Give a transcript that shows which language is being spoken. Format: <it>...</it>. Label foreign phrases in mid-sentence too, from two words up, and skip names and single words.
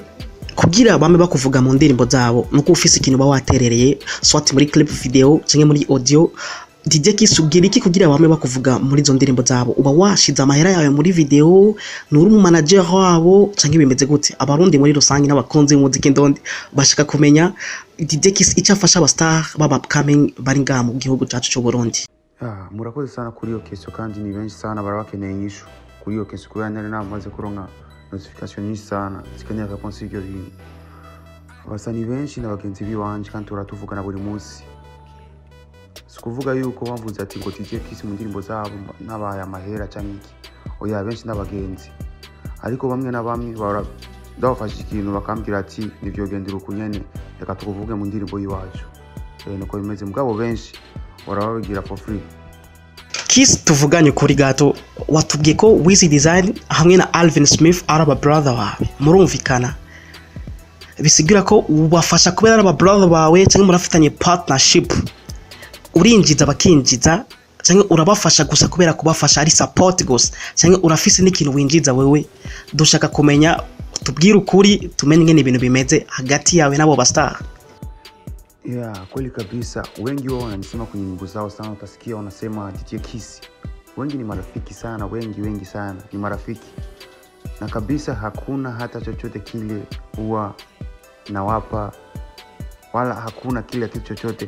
<rn>kugira bame bakuvuga mu ndirimbo zabo nuko ufise ikintu bawaterereye swati muri</rn> <en>clip video</en> <rn>cyangwa muri audio. DJ Kiss ugira iki kugira bame bakuvuga muri zo ndirimbo zabo? Uba washize amahera yawe muri video, nuri mu manager wabo cyangwa bimeze gute? Abarundi muri rusange n'abakunzi b'umuziki ndondi bashaka kumenya DJ Kiss icyo afasha aba star baba upcoming bari ngaha mu gihugu cyacu cyo Burundi. Murakoze sana kuri iyo keso, kandi ni benshi sana barabakeneye inyishu kuri iyo keso kubera nari namaze kuronka notification nyinshi sana zikeneye réponse y'ibyo bintu. Abasani benshi n'abagenzi biwanje kandi turatuvugana buri munsi. Sikuvuga yuko bavuze ati ngo DJ Kiss mu ndirimbo zabo n'abaya amahera cyangwa iki. Oya, benshi n'abagenzi, ariko bamwe na bamwe ndabafasha ikintu bakambwira ati nivyo gendera ukunyene, reka tukuvuge mu ndirimbo yiwacu. Nuko bimeze mugabo benshi warababigira</rn> <en>for free.</en> <rn>Kiss, tuvuganye kuri gato, watubwiye ko Wizzy Design hamwe na Alvin Smith ari aba brother wawe, murumvikana? Bisigira ko ubafasha kubera ari aba brother bawe cyangwa murafitanye partnership? Urinjiza bakinjiza cyangwa urabafasha gusa kubera kubafasha ari support gusa, cyangwa urafise n'ikintu winjiza wewe? Dushaka kumenya, tubwire ukuri tumenye ngene ibintu bimeze hagati yawe nabo ba star.</rn> <sw>Kweli kabisa, wengi wao wananisema kwenye nyimbo zao sana, utasikia wanasema DJ Kiss wengi ni marafiki sana, wengi sana ni marafiki, na kabisa hakuna hata chochote kile huwa nawapa, wala hakuna kile kitu chochote.</sw>